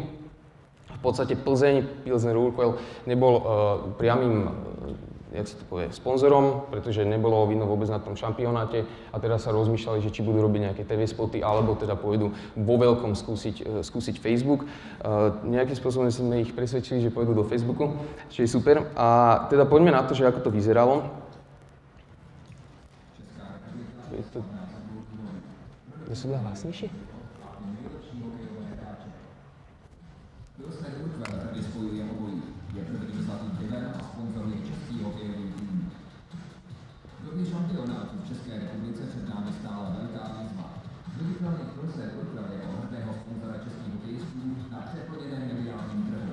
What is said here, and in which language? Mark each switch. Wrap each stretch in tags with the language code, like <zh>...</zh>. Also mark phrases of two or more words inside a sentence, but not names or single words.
<sk>V podstate Plzeň, Pilsner Urquell nebol priamým sponzorom, pretože nebolo vidno vôbec na tom šampionáte a teraz sa rozmýšľali, že či budú robiť nejaké TV spoty alebo teda pôjdu vo veľkom skúsiť Facebook. Nejakým spôsobom sme ich presvedčili, že pôjdu do Facebooku, čo je super. A teda poďme na to, že ako to vyzeralo. Je to hlasnejšie?</sk> <cs>Kromě šampionátu v České republice před námi stála velká výzva. Viditelný Pilsner Urquell jako hrdého sponzora českých hokejistů na přeplněném mediálním trhu.</cs>